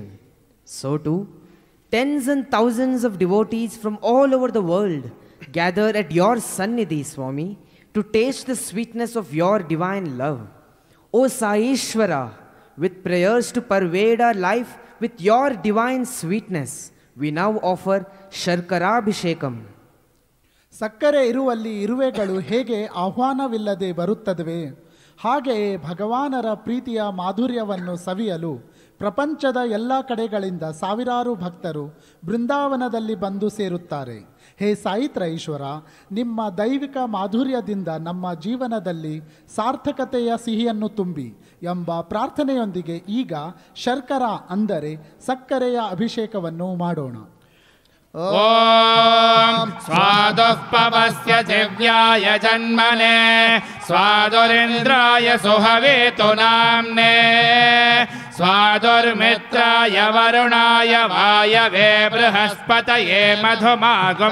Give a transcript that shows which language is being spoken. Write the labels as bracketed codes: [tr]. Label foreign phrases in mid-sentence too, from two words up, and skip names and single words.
[en] So too, tens and thousands of devotees from all over the world gather at your Sannidhi, Swami, to taste the sweetness of your divine love. O Saishwara, with prayers to pervade our life with your divine sweetness, we now offer Sharkarabhishekam. [kn] ಸಕ್ಕರೆ ಇರುವಲ್ಲಿ ಇರುವೆಗಳು ಹೇಗೆ ಆಹ್ವಾನವಿಲ್ಲದೆ ಬರುತ್ತದವೆ, ಹಾಗೆಯೇ ಭಗವಾನರ ಪ್ರೀತಿಯ ಮಾಧುರ್ಯವನ್ನು ಸವಿಯಲು ಪ್ರಪಂಚದ ಎಲ್ಲ ಕಡೆಗಳಿಂದ ಸಾವಿರಾರು ಭಕ್ತರು ಬೃಂದಾವನದಲ್ಲಿ ಬಂದು ಸೇರುತ್ತಾರೆ. ಹೇ ಸಾಯಿ ತ್ರಯೀಶ್ವರ, ನಿಮ್ಮ ದೈವಿಕ ಮಾಧುರ್ಯದಿಂದ ನಮ್ಮ ಜೀವನದಲ್ಲಿ ಸಾರ್ಥಕತೆಯ ಸಿಹಿಯನ್ನು ತುಂಬಿ ಎಂಬ ಪ್ರಾರ್ಥನೆಯೊಂದಿಗೆ ಈಗ ಶರ್ಕರ ಅಂದರೆ ಸಕ್ಕರೆಯ ಅಭಿಷೇಕವನ್ನು ಮಾಡೋಣ. [sa] ॐ स्वादुःपवस्य दिव्याय जन्मने स्वादुरिन्द्राय सुहवेतु नाम्ने स्वादुर्मित्राय वरुणाय वायवे बृहस्पतये मधुमागुं